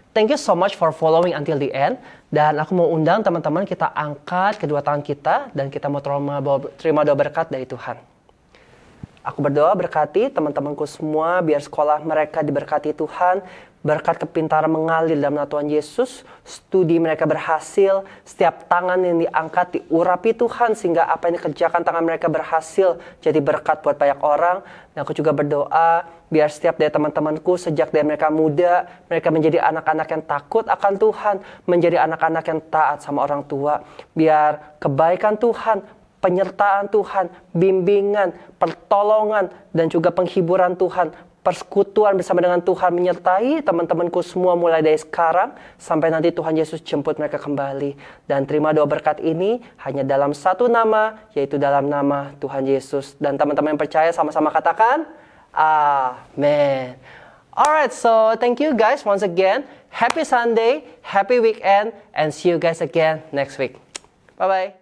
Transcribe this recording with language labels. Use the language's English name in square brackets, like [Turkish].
[English] Thank you so much for following until the end. [Indonesian] Dan aku mau undang teman-teman kita angkat kedua tangan kita dan kita mau terima doa berkat dari Tuhan. Aku berdoa berkati teman-temanku semua biar sekolah mereka diberkati Tuhan, berkat kepintaran mengalir dalam nama Tuhan Yesus, studi mereka berhasil, setiap tangan yang diangkat diurapi Tuhan sehingga apa yang dikerjakan tangan mereka berhasil jadi berkat buat banyak orang. Dan aku juga berdoa biar setiap dari teman-temanku sejak dari mereka muda, mereka menjadi anak-anak yang takut akan Tuhan, menjadi anak-anak yang taat sama orang tua. Biar kebaikan Tuhan, penyertaan Tuhan, bimbingan, pertolongan, dan juga penghiburan Tuhan, persekutuan bersama dengan Tuhan menyertai teman-temanku semua mulai dari sekarang sampai nanti Tuhan Yesus jemput mereka kembali. Dan terima doa berkat ini hanya dalam satu nama, yaitu dalam nama Tuhan Yesus. Dan teman-teman yang percaya sama-sama katakan, Amen. [English] Alright, so thank you guys once again. Happy Sunday, happy weekend, and see you guys again next week. Bye-bye.